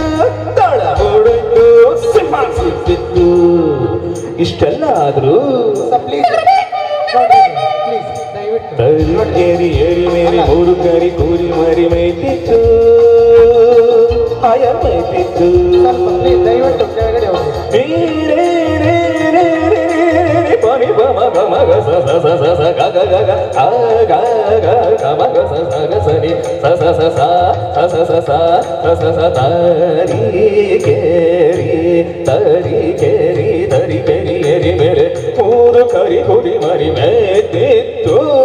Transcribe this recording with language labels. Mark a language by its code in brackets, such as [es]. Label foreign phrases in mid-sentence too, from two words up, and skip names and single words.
[kn] ತೋಳ ಓಡೋಯ್ತು. ಸಿಂಹ ಸಿಕ್ತಿತ್ತು. ಇಷ್ಟೆಲ್ಲ ಆದ್ರೂ ತರಿ ಏರಿ ಮೇರಿ ಮೂರು ಕರಿ ಕೂರಿ ಮರಿ ಮೈತಿತ್ತು. ಆಯ ಮೈತಿತ್ತು. ದಯವಿಟ್ಟು ಕೆಳಗಡೆ ಹೋಗಿ. ಪನಿ ಬಮ ಗಮ ಗ ಸ ಸ ಸ ಸ ಸ ಗ ಗ ಗ ಗ ಆ ಗ ಗ ಗ ಮ ಗ ಸ ಸ ಗ ಸ ನಿ ಸ ಸ ಸ ಸ ಸ ಸ ಸ ಸ ಸ ಸ ಸ ತರಿ ಕೇರಿ ತರಿ ಕೇರಿ ತರಿ ಕೇರಿ ಎರಿ ಮೇಲೆ ಮೂರು ಕರಿ ಕುರಿ ಮರಿ ಮೇತಿತ್ತು.